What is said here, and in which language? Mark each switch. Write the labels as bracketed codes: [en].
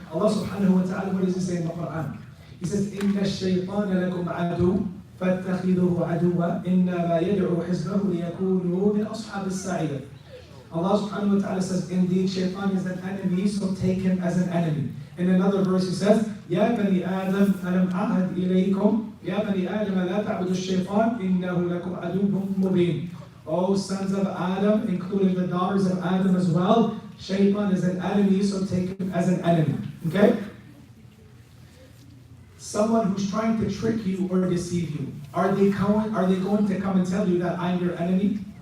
[en] Allah subhanahu wa ta'ala, what does he say in the Quran? He says, [ar] إِنَّ الشَّيْطَانَ لَكُمْ عَدُوٌّ فَاتَّخِذُوهُ عَدُوًّا إِنَّمَا يَدْعُو حِزْبَهُ لِيَكُونُوا مِنْ أَصْحَابِ السَّعِيرِ. [en] Allah subhanahu wa ta'ala says, indeed, Shaytan is an enemy, so take him as an enemy. In another verse, he says, [ar] يَا بَنِي آدَمْ أَلَمْ أَعْهَدْ إِلَيْكُمْ يَا بَنِي آدَمَ لَا تَعْبُدُوا الشَّيْطَانَ إِنَّهُ لَكُمْ عَدُوٌّ مُبِينٌ. [en] O sons of Adam, including the daughters of Adam as well, Shaytan is an enemy, so take him as an enemy. Okay? Someone who's trying to trick you or deceive you, are they going to come and tell you that I'm your enemy?